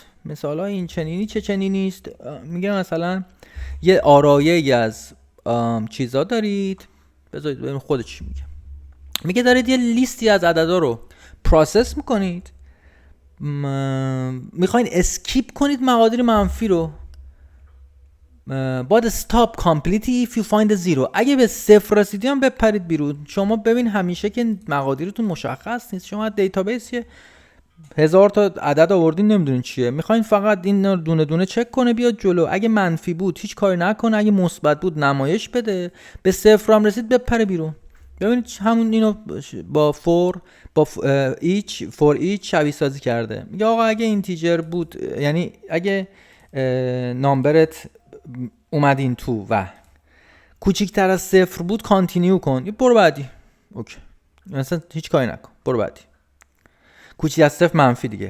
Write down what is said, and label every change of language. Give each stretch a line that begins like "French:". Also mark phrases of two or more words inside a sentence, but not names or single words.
Persian: مثال های این چنینی چه چنینی است؟ میگه مثلا یه آرایه از چیزا دارید، بذارید ببینیم خودش چی میگه. میگه دارید یه لیستی از عددا رو پروسس میکنید، میخواین اسکیپ کنید مقادیر منفی رو، باید
English: stop completely if you find a zero.
Persian: اگه به 0 رسیدی هم بپرید بیرون. شما ببین همیشه که مقادیرتون مشخص نیست، شما دیتابیس 1000 تا عدد آوردین نمیدونین چیه، میخواین فقط این دونه دونه چک کنه بیاد جلو. اگه منفی بود هیچ کاری نکنه، اگه مثبت بود نمایش بده، به 0 هم رسید بپره بیرون. ببینید همون اینو با
English: each for each
Persian: شبیه سازی کرده. میگه آقا اگه اینتیجر بود، یعنی اگه نامبرت اومد این تو و کوچیکتر از 0 بود کانتینیو کن، برو بعدی. اوکی، مثلا هیچ کاری نکن، برو بعدی. کوچیک از 0 منفی دیگه.